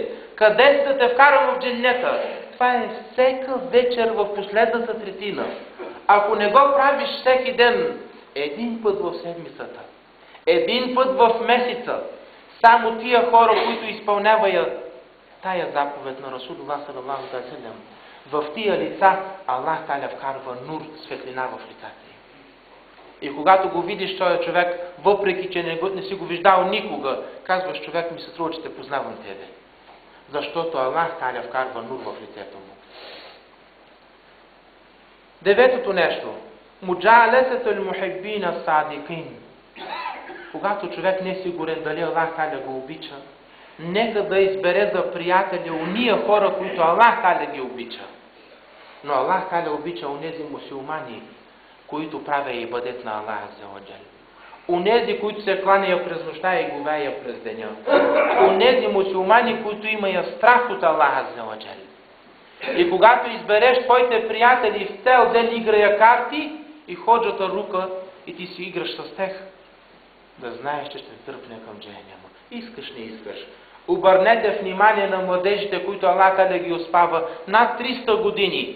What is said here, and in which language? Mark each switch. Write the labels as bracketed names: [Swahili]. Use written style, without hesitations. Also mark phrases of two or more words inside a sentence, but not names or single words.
[Bulgarian] Къде си да те вкарам в дженнета? Това е всека вечер в последната третина. Ако не го правиш всеки ден, един път в седмицата, един път в месеца, само тия хора, които изпълняват тая заповед на [Arabic] رسول الله صلى الله عليه وسلم, [Bulgarian] в тия лица Аллах Таля вкарва нур, светлина в лицата им. И когато го видиш този човек, въпреки че не си го виждал никога, казваш: човек, ми се струва, че те познавам тебе. Защото Аллах Таля вкарва нур в лицето му. Деветото нещо: [Arabic] مجالسة المحبين الصادقين. [Bulgarian] Когато човек не е сигурен дали Аллах Таля го обича, нека да избере за приятели уния хора, които Аллах Таля ги обича. Но Аллах Таля обича онези мусулмани, които правя ибадет на Аллах [Arabic] عز وجل. [Bulgarian] Онези, които се кланяят през нощта и говеят през деня. Онези мусулмани, които имат страх от Аллах [Arabic] عز وجل. [Bulgarian] И когато избереш твоите приятели в цел ден играя карти и ходжата рука и ти си играш с тях, да знаеш, че ще тръпне към джехенема. Искаш, не искаш. Обърнете внимание на младежите, които Аллах Таля ги успава над 300 години.